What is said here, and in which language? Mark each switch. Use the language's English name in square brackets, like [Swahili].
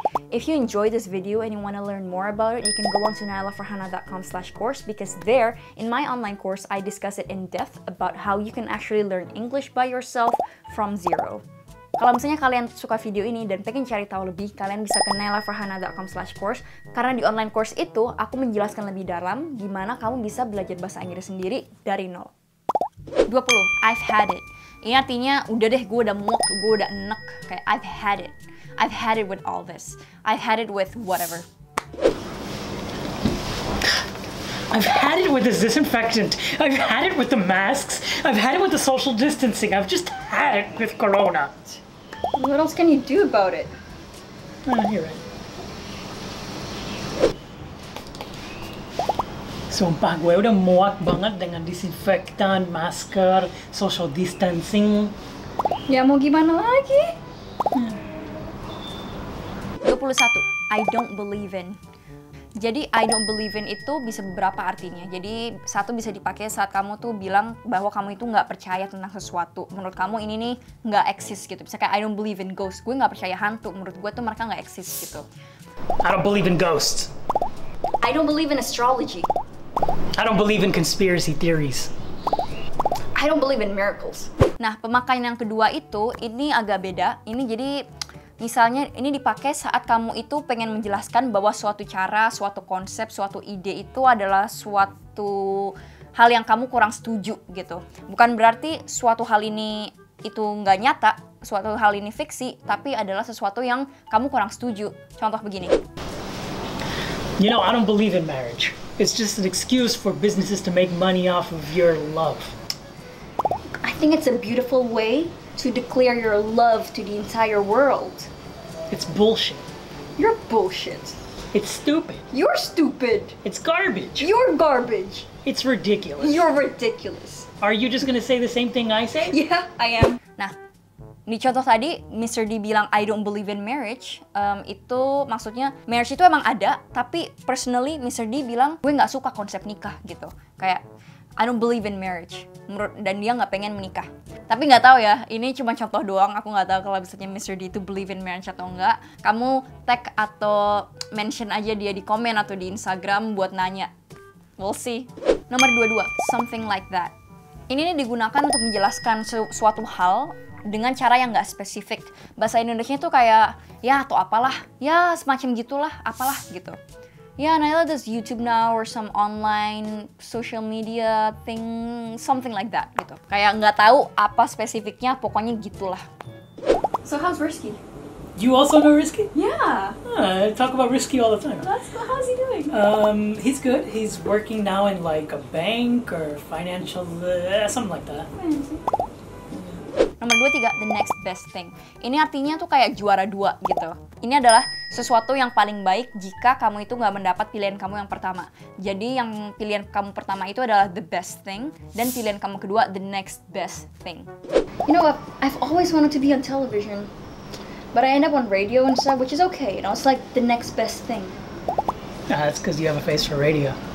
[English] If you enjoyed this video and you want to learn more about it, you can go on to nailafarhana.com/course because there, in my online course, I discuss it in depth about how you can actually learn English by yourself from zero. [Indonesian] Kalau misalnya kalian suka video ini dan pengen cari tahu lebih, kalian bisa ke nailafarhana.com/course karena di online course itu, aku menjelaskan lebih dalam gimana kamu bisa belajar bahasa Inggris sendiri dari nol. 20. [English] I've had it. [Indonesian] Ini artinya, udah deh, gue udah muak, gue udah enek. Kayak, I've had it. [English] I've had it with all this. I've had it with whatever. I've had it with this disinfectant. I've had it with the masks. I've had it with the social distancing. I've just had it with Corona. What else can you do about it? You're right. [Indonesian] Sumpah, gue udah muak banget dengan disinfektan, masker, social distancing. Ya mau gimana lagi? 21. [English] I don't believe in. [Indonesian] Jadi I don't believe in itu bisa beberapa artinya. Jadi satu bisa dipakai saat kamu tuh bilang bahwa kamu itu nggak percaya tentang sesuatu. Menurut kamu ini nih nggak eksis gitu. Misalnya kayak [English] I don't believe in ghosts. [Indonesian] Gue nggak percaya hantu. Menurut gue tuh mereka nggak eksis gitu. [English] I don't believe in ghosts. I don't believe in astrology. I don't believe in conspiracy theories. I don't believe in miracles. [Indonesian] Nah, pemakaian yang kedua itu, ini agak beda. Ini jadi, misalnya ini dipakai saat kamu itu pengen menjelaskan bahwa suatu cara, suatu konsep, suatu ide itu adalah suatu hal yang kamu kurang setuju gitu. Bukan berarti suatu hal ini itu nggak nyata, suatu hal ini fiksi, tapi adalah sesuatu yang kamu kurang setuju. Contoh begini. [English] You know, I don't believe in marriage. It's just an excuse for businesses to make money off of your love. I think it's a beautiful way to declare your love to the entire world. It's bullshit. You're bullshit. It's stupid. You're stupid. It's garbage. You're garbage. It's ridiculous. You're ridiculous. Are you just gonna say the same thing I say? Yeah, I am. [Indonesian] Nah, di contoh tadi, Mr. D bilang [English] I don't believe in marriage. [Indonesian] Itu maksudnya marriage itu emang ada, tapi personally Mr. D bilang gue nggak suka konsep nikah gitu. Kayak [English] I don't believe in marriage. [Indonesian] Dan dia nggak pengen menikah. Tapi nggak tahu ya, ini cuma contoh doang. Aku nggak tahu kalau misalnya Mr. D itu [English] believe in marriage [Indonesian] atau enggak. Kamu tag atau mention aja dia di komen atau di Instagram buat nanya. [English] We'll see. Nomor 22, something like that. [Indonesian] Ini digunakan untuk menjelaskan suatu hal dengan cara yang nggak spesifik. Bahasa Indonesia itu kayak, ya atau apalah, ya semacam gitulah, apalah gitu. [English] Ya, Naila does YouTube now or some online social media thing, something like that gitu. [Indonesian] Kayak nggak tahu apa spesifiknya, pokoknya gitulah. [English] So how's Risky? You also know Risky? Yeah. I talk about Risky all the time. How's he doing? He's good. He's working now in like a bank or financial, something like that. Nomor 23, the next best thing. [Indonesian] Ini artinya tuh kayak juara dua gitu. Ini adalah sesuatu yang paling baik jika kamu itu nggak mendapat pilihan kamu yang pertama. Jadi yang pilihan kamu pertama itu adalah the best thing, dan pilihan kamu kedua [English] the next best thing. You know what? I've always wanted to be on television, but I end up on radio and stuff, which is okay. You know, it's like the next best thing. That's because you have a face for radio.